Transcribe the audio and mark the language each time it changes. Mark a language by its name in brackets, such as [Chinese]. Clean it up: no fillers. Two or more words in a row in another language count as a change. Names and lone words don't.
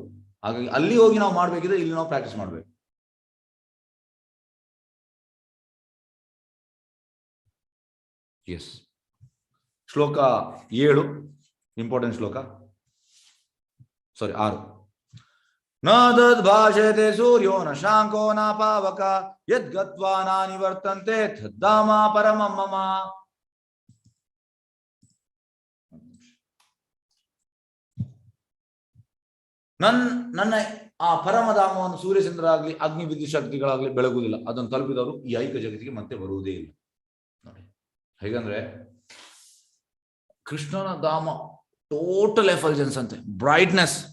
[Kannada] ಹಾಗಾಗಿ ಅಲ್ಲಿ ಹೋಗಿ ನಾವು ಮಾಡ್ಬೇಕಿದ್ರೆ ಇಲ್ಲಿ ನಾವು ಪ್ರಾಕ್ಟೀಸ್ ಮಾಡ್ಬೇಕು. ಎಸ್. ಶ್ಲೋಕ 7 ಇಂಪಾರ್ಟೆಂಟ್ ಶ್ಲೋಕ. 6. [Sanskrit] ನ ತದ್ಭಾಷಯತೆ ಸೂರ್ಯೋ ನ ಶಾಂಕೋ ನ ಪಾವಕ ಯದ್ಗತ್ವಾ ನ ನಿವರ್ತಂತೆ ತದ್ದಾಮ ಪರಮಂ ಮಮ. [Kannada] ನನ್ನ ಆ ಪರಮಧಾಮವನ್ನು ಸೂರ್ಯಚಂದ್ರ ಆಗಲಿ ಅಗ್ನಿ ವಿದ್ಯುತ್ ಶಕ್ತಿಗಳಾಗ್ಲಿ ಬೆಳಗುವುದಿಲ್ಲ. ಅದನ್ನು ತಲುಪಿದವರು ಈ ಐಕ ಜಗತ್ತಿಗೆ ಮತ್ತೆ ಬರುವುದೇ ಇಲ್ಲ ನೋಡಿ. ಹೇಗಂದ್ರೆ ಕೃಷ್ಣನ ಧಾಮ [English] total effulgence [Kannada] ಅಂತೆ, ಬ್ರೈಟ್ನೆಸ್.